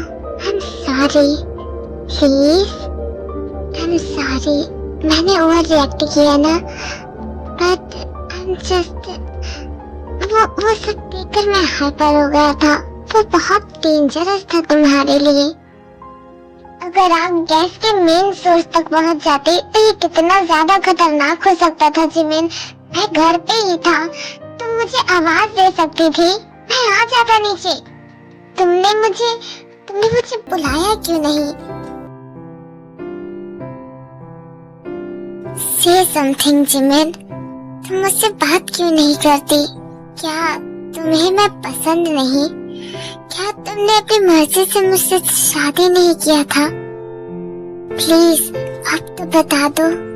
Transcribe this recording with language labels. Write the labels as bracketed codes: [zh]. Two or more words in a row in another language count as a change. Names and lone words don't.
[en] I'm sorry. Please. I'm sorry. [hi] मैंने ओवर रिएक्ट किया ना, [en] but I'm just [hi] वो सब देखकर मैं हाइपर हो गया था। वो बहुत डेंजरस था तुम्हारे लिए। अगर आप गैस के मेन सोर्स तक पहुंच जाते तो ये कितना ज्यादा खतरनाक हो सकता था जिमिन। मैं घर पे ही था, तुम मुझे आवाज दे सकती थी, मैं आ जाता नीचे। तुमने मुझे बुलाया क्यों नहीं? [en] Say something, [hi] जिमिन। तुम मुझसे बात क्यों नहीं करती? क्या तुम्हें मैं पसंद नहीं? क्या तुमने अपनी मर्जी से मुझसे शादी नहीं किया था? प्लीज अब तो बता दो।